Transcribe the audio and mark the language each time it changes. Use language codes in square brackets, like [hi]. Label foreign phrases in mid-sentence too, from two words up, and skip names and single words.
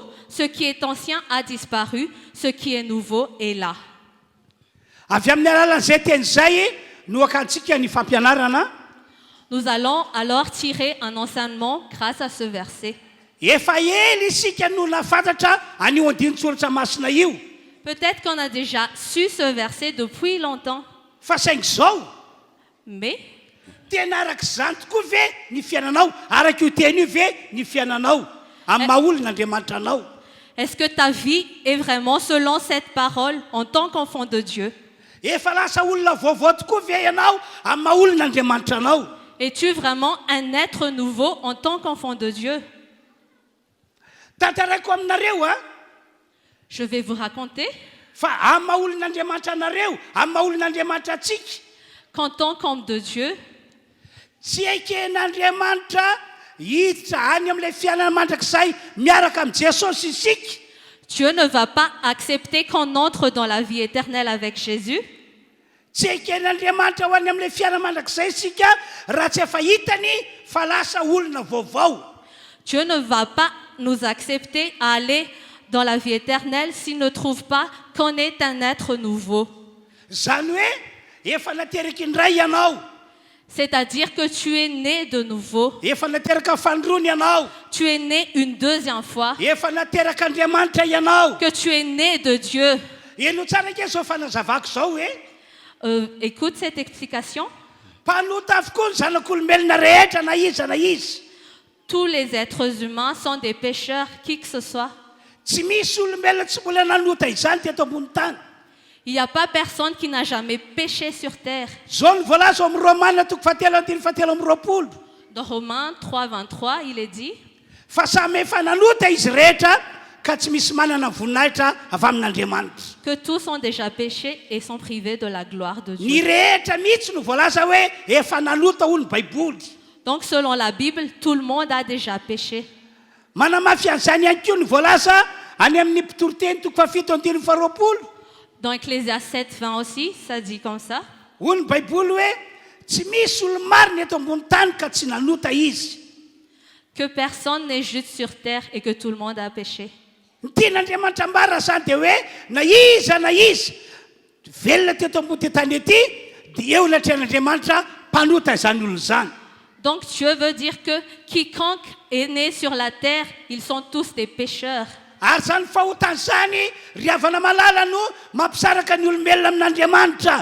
[fr] Ce qui est ancien a disparu, ce qui est nouveau est là. [mg] Avy amin'ny alalan'izay teny izay no akantsika ny fampianarana. [fr] Nous allons alors tirer un enseignement grâce à ce verset. [mg] Efa ela isika no nafantatra anio andinin-tsoratra masina io. [fr] Peut-être qu'on a déjà su ce verset depuis longtemps, [mg] Fa saingy zao [fr] mais [mg] tena araka izany tokoa ve ny fiainanao, araka io teny io ve ny fiainanao amin'ny maha olon'Andriamanitra anao. [fr] est-ce que ta vie est vraiment selon cette parole en tant qu'enfant de Dieu? [mg] Efa lasa olona vaovao tokoa ve ianao amin'ny maha olon'Andriamanitra anao. [fr] Es-tu vraiment un être nouveau en tant qu'enfant de Dieu? [mg] Tantaraiko aminareo a [fr] Je vais vous raconter [mg] fa amin'ny maha olon'Andriamanitra anareo, amin'ny maha olon'Andriamanitra atsika. [fr] qu'en tant qu'homme de Dieu, [mg] Tsy aiken'Andriamanitra hiditra any amin'ilay fiainana mandrakizay miaraka amin'ny Jesosy isika. [fr] Dieu ne va pas accepter qu'on entre dans la vie éternelle avec Jésus [mg] Tsy aiken'Andriamanitra ho any amin'ilay fiainana mandrakizay isika raha tsy efa hitany fa lasa olona vaovao. [fr] Dieu ne va pas nous accepter à aller dans la vie éternelle s'il ne trouve pas qu'on est un être nouveau. [mg] Zany hoe efa nateraka indray ianao, [fr] C'est-à-dire que tu es né de nouveau. [mg] efa nateraka fandrony ianao, [fr] Tu es né une deuxième fois. [mg] efa nateraka Andriamanitra ianao. [fr] Que tu es né de Dieu. [mg] Eno tsara ke zao fanazavako zao hoe [fr] Écoute cette explication. [mg] mpanota avokoa ny zanak'olombelona rehetra na iza na izy. [fr] Tous les êtres humains sont des pécheurs, qui que ce soit. [mg] Tsy misy olombelona tsy mbola nanota izany teto ambony tany. [fr] Il n'y a pas personne qui n'a jamais péché sur terre. [mg] Zao ny voalaza amin'ny Romaina toko fahatelo andiny fahatelo amby roapolo. [fr] Dans Romains 3, 23, il est dit [mg] Fa samy efa nanota izy rehetra ka tsy misy manana voninahitra avy amin'Andriamanitra. [fr] que tous ont déjà péché et sont privés de la gloire de [mg] Ny [fr] Dieu. [mg] rehetra mihitsy no voalaza hoe efa nanota ho ny baiboly. [fr] Donc selon la Bible, tout le monde a déjà péché. [mg] Manamafy an'izany ihany koa ny voalaza any amin'ny mpitoroteny toko fafito andiny faharoapolo. [fr] Dans Ecclésiaste 7, 20 aussi, ça dit comme ça. [mg] Ho ny baiboly hoe tsy misy olo marina eto ambony tany ka tsy nanota izy. [fr] que personne n'est juste sur terre et que tout le monde a péché. [mg] Ny tian'Andriamanitra ambara zany dia hoe na iza velona teto ambony tany ety dia eo latrehan'Andriamanitra mpanota izany olona izany. [fr] Donc Dieu veut dire que quiconque est né sur la terre, ils sont tous des pécheurs. [mg] Ary zany fahotany zany ry havana malala no mampisaraka ny olombelona amin'Andriamanitra.